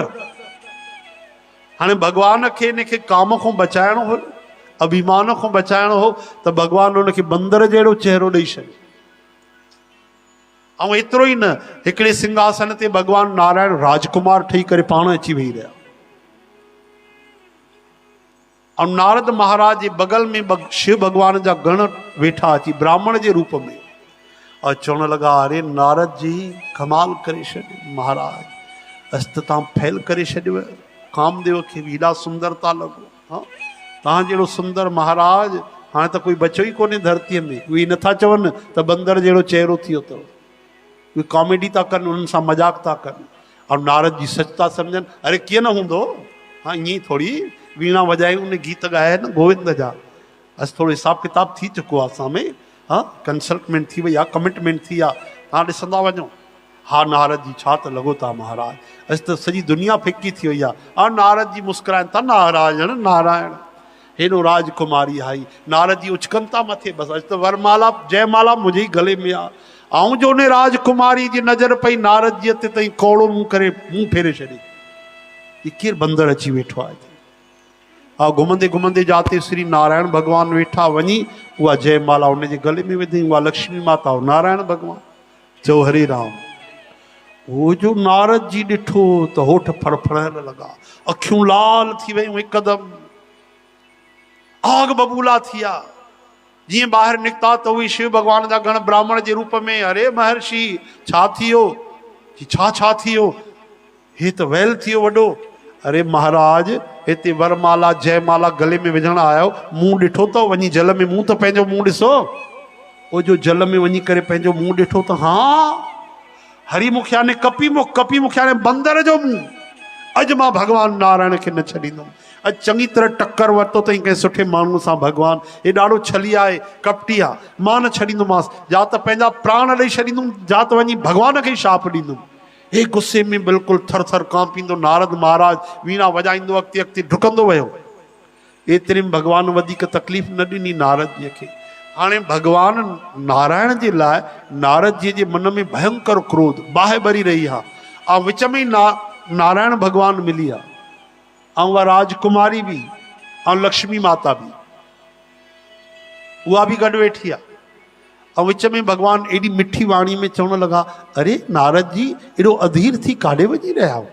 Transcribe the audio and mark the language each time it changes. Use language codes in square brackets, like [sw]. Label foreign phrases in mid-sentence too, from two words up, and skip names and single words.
[sd] हाणे भॻवान खे हिनखे काम खां बचाइणो हो, अभिमान खां बचाइणो हो, त भॻवान हुनखे बंदर जहिड़ो चहिरो ॾेई छॾियो। ऐं एतिरो ई न, हिकिड़े सिंहासन ते भॻवान नारायण राजकुमार ठही करे पाण अची वेही रहिया। ऐं नारद महाराज जे बगल में शिव भॻवान जा गण वेठा अची ब्राह्मण जे रूप में। और चवण लॻा, अरे नारद जी कमाल करे छॾियो महाराज, अॼु त तव्हां फैल करे छॾियो। कामदेव खे बि हेॾा सुंदरता लॻो। हा, तव्हां जहिड़ो सुंदर महाराज हाणे त कोई बचियो ई कोन्हे धरतीअ में। उहे नथा चवनि त बंदर जहिड़ो चहिरो थियो अथव। उहे कॉमेडी था कनि, उन्हनि सां मज़ाक था कनि। और नारद जी सच था सम्झनि। अरे कीअं न हूंदो, हाँ ईअं ई थोरी वीणा वॼाई, उन गीत ॻाया न गोविंद जा। अॼु थोरो हिसाब किताब थी चुको आहे असां में। हाँ, कंसल्टमेंट थी वई आहे, कमिटमेंट थी आहे। तव्हां ॾिसंदा वञो। हा नारद जी छा त लॻो था महाराज, अॼु त सॼी दुनिया फिकी थी वई आहे। और नारद जी मुस्कुराइनि था, नारायण नारायण। हेॾो राजकुमारी आई। नारद जी उचकनि था मथे, बसि अॼु त वरमाला जयमाला मुंहिंजे ई गले में आहे। ऐं जो उन राजकुमारी जी नज़र पई नारद जी ते, तई कोड़ो मुंहुं करे मुंहुं फेरे छॾी। ही केरु बंदर अची वेठो आहे? हा, घुमंदे घुमंदे जाते श्री नारायण भॻवान वेठा, वञी उहा जयमाला उनजे गले में विधी। उहा लक्ष्मी माता, नारायण भॻवान। चओ हरे राम। वो जो नारद जी ॾिठो त होठ फड़फड़ाइण लॻा, अखियूं लाल थी वयूं, हिकदमि आग बबूला थी विया। जीअं ॿाहिरि निकिता त उहे शिव भॻवान जा गण ब्राह्मण जे रूप में, अरे महर्षि छा थी वियो? छा थी वियो? हे त वैल थी वियो वॾो। अरे महाराज, हिते वरमाला जयमाला गले में विझण आयो, मुंहुं ॾिठो त वञी जल में मुंहुं त पंहिंजो मुंहुं ॾिसो। उहो जो जल में वञी करे पंहिंजो मुंहुं ॾिठो त हा, हरिमुख याने कपी मुख, कपी मुख याने बंदर जो मुंहुं। अॼु मां भॻवान नारायण खे न छॾींदुमि। अॼु चङी तरह टक्कर वरितो अथई कंहिं सुठे माण्हू सां। भॻवान हे ॾाढो छली आहे, कपटी आहे, मां न छॾींदोमांसि। जा त पंहिंजा प्राण ॾेई छॾींदुमि, जा त वञी भॻवान खे ई शाप ॾींदुमि। हे गुस्से में बिल्कुलु थर थर कांपींदो नारद महाराज वीणा वॼाईंदो अॻिते अॻिते डुकंदो वियो। एतिरे में भॻवान वधीक तकलीफ़ न ॾिनी नारद जीअ खे। हाणे भॻवान नारायण जे लाइ नारद जी जे मन में भयंकर क्रोध बाहि भरी रही आहे। ऐं विच में ई नारायण भॻवान मिली आहे, ऐं उहा राजकुमारी बि, ऐं लक्ष्मी माता बि, उहा बि गॾु वेठी आहे। ऐं विच में भॻवान एॾी मिठी वाणी में चवण लॻा, अरे नारद जी एॾो अधीर थी काॾे वञी रहिया हो?